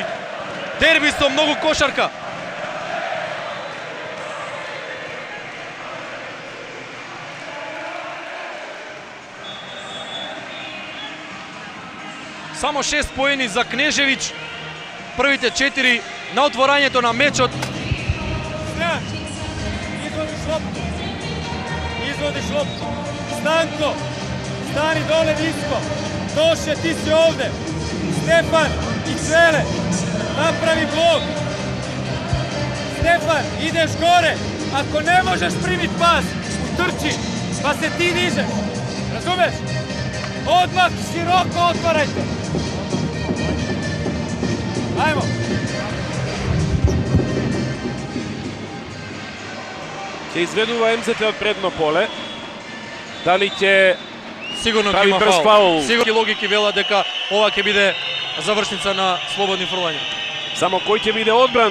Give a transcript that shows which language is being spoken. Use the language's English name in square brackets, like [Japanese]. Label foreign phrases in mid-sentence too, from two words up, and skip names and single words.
[Macedonian] Дерби со многу кошарка. Само 6 поени за Кнежевиќ. Првите 4 на отворањето на мечот. [Serbian] Izvodiš loptu. Stanko, stani dole nisko. Toše, ti si ovde. Stefan i Cvele, napravi blok. Stefan, ideš gore. Ako ne možeš primit pas, utrči, pa se ti dižeš. Razumeš? Odmah široko otvarajte. Ajmo. [Macedonian] Ќе изведува МЗТ од предно поле. Дали ќе Сигурно ќе прави има брз фаул. фаул? Сигурно логики велат дека ова ќе биде завршница на слободни фрлања. Само кој ќе биде одбран?